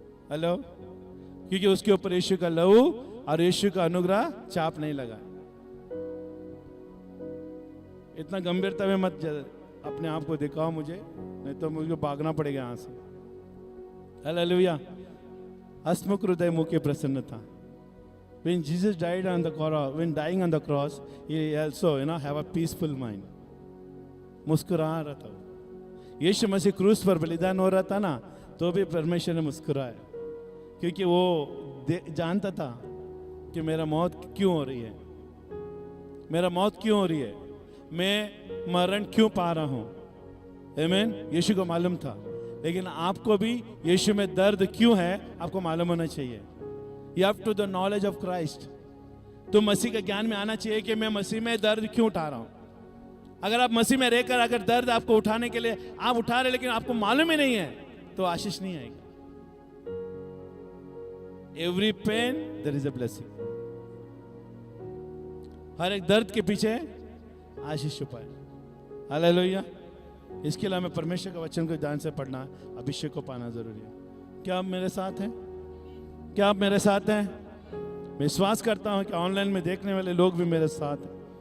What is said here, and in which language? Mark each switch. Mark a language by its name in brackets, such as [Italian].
[Hindi] Hello, क्योंकि उसके ऊपर यीशु का लहू और यीशु का अनुग्रह चाप नहीं लगा। इतना गंभीरता में मत अपने आप को दिखाओ मुझे, नहीं तो मुझे भागना पड़ेगा यहां से। हालेलुया। हसमुख हृदय मुख की प्रसन्नता। [English] When Jesus died on the cross, when dying on the cross, he also, have a peaceful mind. [Hindi] मुस्कुरा रहा था। यीशु मसीह क्रूस पर बलिदान हो रहा था ना, तो भी परमेश्वर ने मुस्कुराया, क्योंकि वो जानता था कि मेरा मौत क्यों हो रही है, मेरा मौत क्यों हो रही है, मैं मरण क्यों पा रहा हूं। आमीन। यीशु को मालूम था। लेकिन आपको भी यीशु में दर्द क्यों है आपको मालूम होना चाहिए। [English] You have to the knowledge of Christ. [Hindi] तो मसीह के ज्ञान में आना चाहिए कि मैं मसीह में दर्द क्यों उठा रहा हूं। अगर आप मसीह में रहकर अगर दर्द आपको उठाने के लिए आप उठा रहे, लेकिन आपको मालूम ही नहीं है, तो आशीष नहीं आएगी। [English] Every pain there is a blessing. [Hindi] हर एक दर्द के पीछे आशीष छुपा है। हालेलुया। इसके लिए हमें परमेश्वर के वचन को ध्यान से पढ़ना, अभिषेक को पाना जरूरी है। क्या आप मेरे साथ हैं? क्या आप मेरे साथ हैं? मैं विश्वास करता हूं कि ऑनलाइन में देखने वाले लोग भी मेरे साथ हैं।